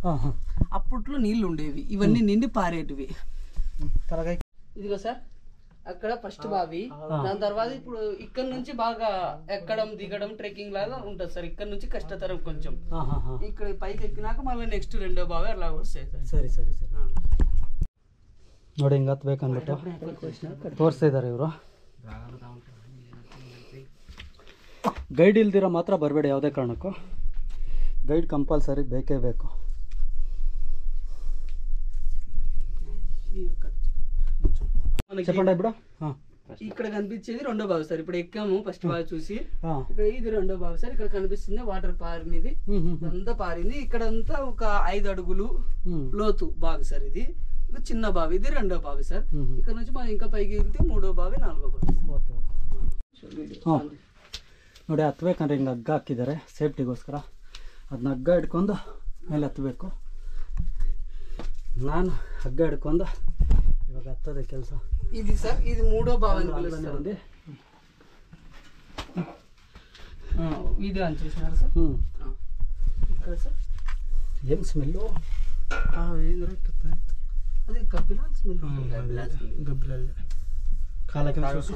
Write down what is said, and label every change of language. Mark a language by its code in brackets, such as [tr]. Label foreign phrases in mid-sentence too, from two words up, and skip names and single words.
[te] అప్పట్లో నీళ్లు ఉండేవి, ఇవన్నీ నిండి పారేటివి. ఇదిగో సార్ అక్కడ ఫస్ట్ బావి. దాని తర్వాత ఇప్పుడు ఇక్కడ నుంచి బాగా ఎక్కడం దిగడం ట్రెక్కింగ్ లాగా ఉంటుంది సార్. ఇక్కడ నుంచి కష్టతరం కొంచెం. ఇక్కడ పైకి ఎక్కినాక మళ్ళీ నెక్స్ట్ 2వ బావి అలా వస్తాయి సార్. [kn] ಸರಿ ಸರಿ ಸರಿ ನೋಡಿ, ಹಿಂಗೆ ಹತ್ಬೇಕಂದ್ಬಿಟ್ಟು ತೋರಿಸ್ತಾ ಇದ್ದಾರೆ ಇವರು. ಗೈಡ್ ಇಲ್ದಿರೋ ಮಾತ್ರ ಬರಬೇಡಿ ಯಾವುದೇ ಕಾರಣಕ್ಕೂ. ಗೈಡ್ ಕಂಪಲ್ಸರಿ ಬೇಕೇ ಬೇಕು. [te] చెప్పండి ఇప్పుడు ఇక్కడ కనిపించేది రెండో బావి సార్. ఇప్పుడు ఎక్కాము ఫస్ట్ బావి చూసి, ఇక్కడ ఇది రెండో బావి సార్. ఇక్కడ కనిపిస్తుంది వాటర్ పారినది, అంతా పారింది. ఇక్కడ అంతా ఒక 5 అడుగులు లోతు బావి సార్. ఇది చిన్న బావి, ఇది రెండో బావి సార్. ఇక్కడ నుంచి మనం ఇంకా [kn] ಪೈಗೆ ಇರುತ್ತೆ ಮೂಡೋ ಬಾವಿ ನಾಲ್ಕೋ ಬಾವಿ. ಓಕೆ ಹಾಂ ನೋಡಿ ಹತ್ಬೇಕಂದ್ರೆ ಹಿಂಗೆ ಹಗ್ಗ ಹಾಕಿದ್ದಾರೆ ಸೇಫ್ಟಿಗೋಸ್ಕರ. ಅದನ್ನ ಹಗ್ಗ ಹಿಡ್ಕೊಂಡು ಮೇಲೆ ಹತ್ತಬೇಕು. ನಾನು ಹಗ್ಗ ಹಿಡ್ಕೊಂಡು ಇವಾಗ ಹತ್ತೋದೆ ಕೆಲಸ. [te] ఇది సార్, ఇది మూడో బావి అని పిలుస్తుంది. వీడియో ఆన్ చేసినారు సార్. ఇక్కడ సార్ ఏం స్మెల్లు? అది గబ్బిలాల్ స్మెల్. గబ్బిలాల్ కాలకి చూసుకో.